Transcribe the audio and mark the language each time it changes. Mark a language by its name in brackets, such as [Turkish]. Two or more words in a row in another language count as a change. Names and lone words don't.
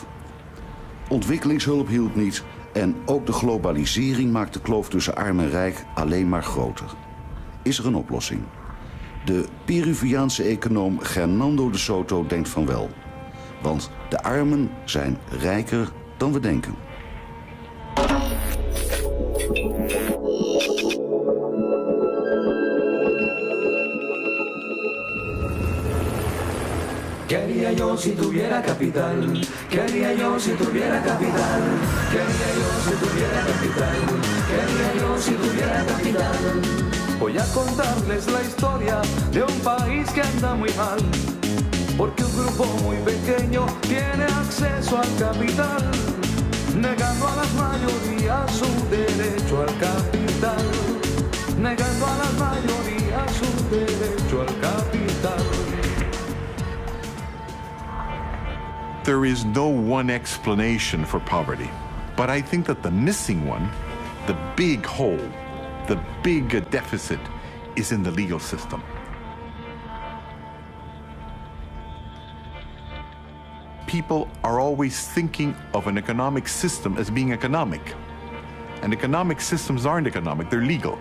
[Dutch] Ontwikkelingshulp hielp niet en ook de globalisering maakt de kloof tussen arm en rijk alleen maar groter. Is er een oplossing? De Peruaanse econoom Hernando de Soto denkt van wel. Want de armen zijn rijker dan we denken. [Spanish] ¿Qué haría yo si tuviera capital? ¿Qué haría yo si tuviera capital? ¿Qué haría yo si tuviera capital? ¿Qué haría yo si tuviera capital? Voy a contarles la historia de un país que anda muy mal, porque un grupo muy pequeño tiene acceso al capital, negando a las mayorías su derecho al capital, negando a las mayorías su derecho al capital. [English] There is no one explanation for poverty, but I think that the missing one, the big hole, the big deficit, is in the legal system. People are always thinking of an economic system as being economic, and economic systems aren't economic, they're legal.